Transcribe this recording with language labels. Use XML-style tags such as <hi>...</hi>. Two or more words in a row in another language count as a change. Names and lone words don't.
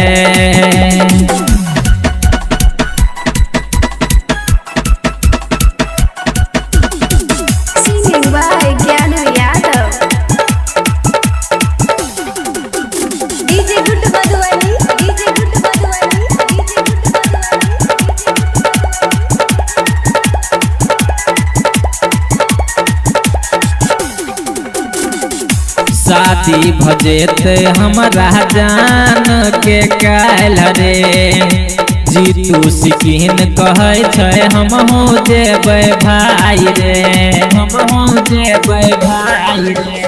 <en>Singing by Gyanu Yadav. DJ Guddu Madhuvani, DJ Guddu Madhuvani, DJ Guddu</en> <mai>शादी भजेते हमरा जान के काल रे, जीतू सिकिन कहै छै हम हो जेबै भाई रे, हम हो जेबै भाई रे।</mai>